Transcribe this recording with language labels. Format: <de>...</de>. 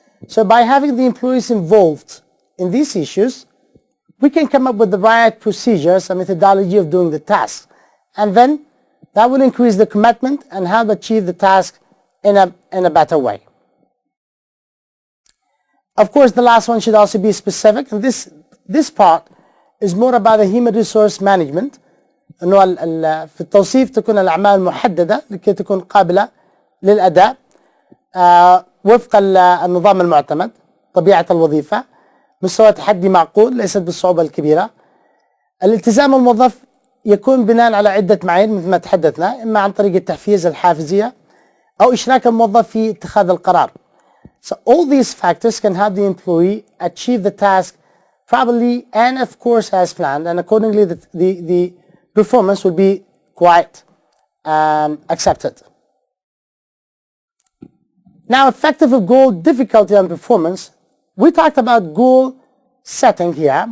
<en>So by having the employees involved in these issues, we can come up with the right procedures and methodology of doing the task. And then that will increase the commitment and help achieve the task in a better way. Of course, the last one should also be specific, and this part is more about the human resource management.</en> <ar>انه في التوصيف تكون الاعمال محدده لكي تكون قابله للاداء وفق النظام المعتمد، طبيعه الوظيفه، مستوى تحدي معقول ليست بالصعوبه الكبيره. الالتزام الموظف يكون بناء على عده معايير مثل ما تحدثنا، اما عن طريق التحفيز الحافزيه او اشراك الموظف في اتخاذ القرار.</ar> <en>So all these factors can help the employee achieve the task properly and of course as planned, and accordingly the performance will be quite accepted. Now, effective of goal difficulty and performance, we talked about goal setting here.</en>